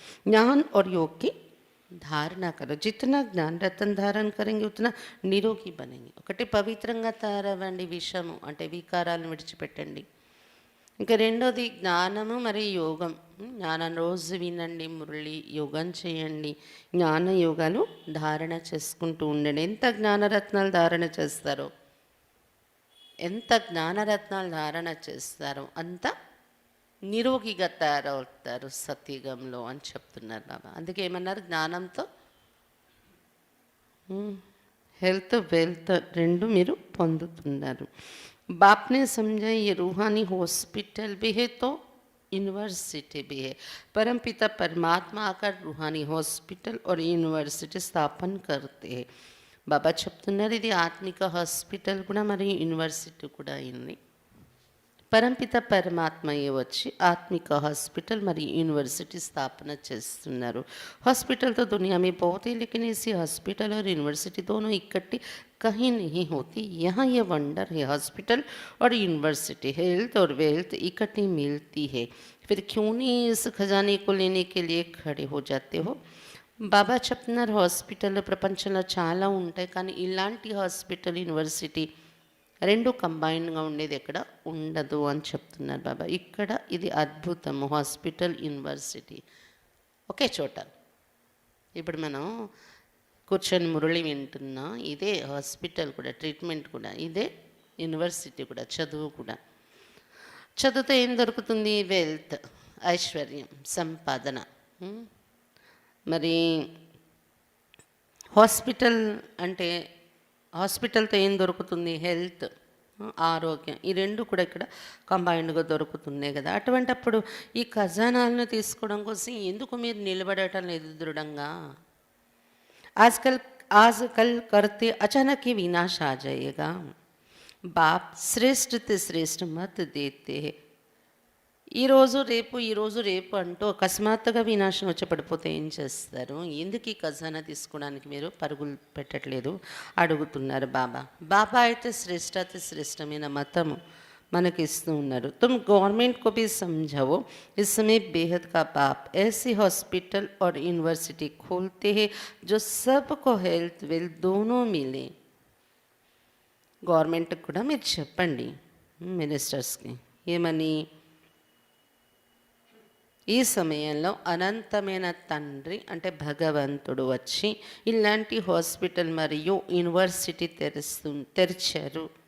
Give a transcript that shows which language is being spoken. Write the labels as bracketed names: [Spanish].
[Hindi] జ్ఞాన్ और योग की धारणा करो. जितना ज्ञान रतन धारण करेंगे उतना निरोगी बनेंगे. [Telugu] ఒకటి పవిత్రంగా తయారవ్వండి, విషము అంటే వికారాలను విడిచిపెట్టండి. ఇంకా రెండోది జ్ఞానము మరియు యోగం. జ్ఞానం రోజు వినండి, మురళి యోగం చేయండి, జ్ఞాన యోగాలు ధారణ చేసుకుంటూ ఉండండి. ఎంత జ్ఞానరత్నాలు ధారణ చేస్తారో, ఎంత జ్ఞానరత్నాలు ధారణ చేస్తారో అంత నిరోగిగా తయారవుతారు సత్యుగంలో అని చెప్తున్నారు బాబా. అందుకే ఏమన్నారు, జ్ఞానంతో హెల్త్ వెల్త్ రెండు మీరు పొందుతున్నారు. [Hindi] బాప్నే समझा ये रूहानी हॉस्पिटल भी है तो यूनिवर्सिटी भी है. परमपिता परमात्मा आकर रूहानी हॉस्पिटल और यूनिवर्सिटी स्थापन करते हैं. [Telugu] బాబా చెప్తున్నారు ఇది ఆత్మిక హాస్పిటల్ కూడా మరియు యూనివర్సిటీ కూడా అయింది. పరంపిత పరమాత్మయే వచ్చి ఆత్మిక హాస్పిటల్ మరియు యూనివర్సిటీ స్థాపన చేస్తున్నారు. [Hindi] हॉस्पिटल तो दुनिया में बहुत है, लेकिन इसी हॉस्पिटल और यूनिवर्सिटी दोनों इकट्ठी कहीं नहीं होती. यहाँ ये वंडर है, हॉस्पिटल और यूनिवर्सिटी हेल्थ और वेल्थ इकट्ठी मिलती है. फिर क्यों नहीं इस खजाने को लेने के लिए खड़े हो जाते हो? [Telugu] బాబా చెప్తున్నారు హాస్పిటల్ ప్రపంచంలో చాలా ఉంటాయి, కానీ ఇలాంటి హాస్పిటల్ యూనివర్సిటీ రెండు కంబైన్డ్గా ఉండేది ఎక్కడ ఉండదు అని చెప్తున్నారు బాబా. ఇక్కడ ఇది అద్భుతము, హాస్పిటల్ యూనివర్సిటీ ఒకే చోట. ఇప్పుడు మనం కూర్చొని మురళి వింటున్నా, ఇదే హాస్పిటల్ కూడా, ట్రీట్మెంట్ కూడా ఇదే, యూనివర్సిటీ కూడా, చదువు కూడా. చదువుతో ఏం దొరుకుతుంది? వెల్త్, ఐశ్వర్యం, సంపాదన. మరి హాస్పిటల్ అంటే హాస్పిటల్తో ఏం దొరుకుతుంది? హెల్త్, ఆరోగ్యం. ఈ రెండు కూడా ఇక్కడ కంబైన్డ్గా దొరుకుతున్నాయి కదా. అటువంటప్పుడు ఈ ఖజానాలను తీసుకోవడం కోసం ఎందుకు మీరు నిలబడటం లేదు దృఢంగా? [Hindi] ఆజ్కల్ కర్తే అచానక్ ही विनाश आ जाएगा. बाप श्रेष्ठ ते श्रेष्ठ मत देते हैं. [Telugu] ఈ రోజు రేపు అంటూ అకస్మాత్తుగా వినాశనం వచ్చి పడిపోతే ఏం చేస్తారు? ఎందుకు ఈ ఖజానా తీసుకోవడానికి మీరు పరుగులు పెట్టట్లేదు అడుగుతున్నారు బాబా. బాబా అయితే శ్రేష్టాతి శ్రేష్టమైన మతము మనకి ఇస్తూ ఉన్నారు. [Hindi] तुम गवर्नमेंट को भी समझाओ, इस समय बेहद का बाप ऐसी हॉस्पिटल और यूनिवर्सिटी खोलते हैं जो सबको हेल्थ वेल्थ दोनों मिले. [Telugu] గవర్నమెంట్కి కూడా మీరు చెప్పండి, మినిస్టర్స్కి ఏమని, ఈ సమయంలో అనంతమైన తండ్రి అంటే భగవంతుడు వచ్చి ఇలాంటి హాస్పిటల్ మరియు యూనివర్సిటీ తెరిచారు.